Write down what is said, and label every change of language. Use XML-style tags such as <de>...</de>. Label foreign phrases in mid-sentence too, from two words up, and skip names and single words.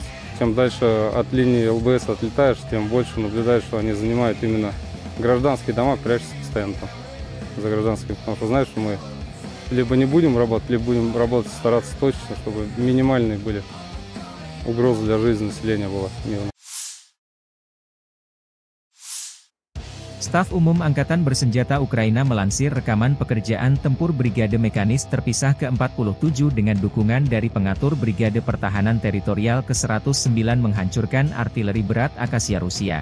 <ru>Чем дальше от линии ЛБС отлетаешь, тем больше наблюдаешь, что они занимают именно гражданские дома, прячутся постоянно там за гражданскими. Потому что знаешь, что мы либо не будем работать, либо будем работать, стараться точно, чтобы минимальные были угрозы для жизни населения была мирной.</ru> <id>Staf Umum Angkatan Bersenjata Ukraina melansir rekaman pekerjaan tempur Brigade Mekanis terpisah ke-47 dengan dukungan dari pengatur Brigade Pertahanan Teritorial ke-109 menghancurkan artileri berat Akasia Rusia.</id>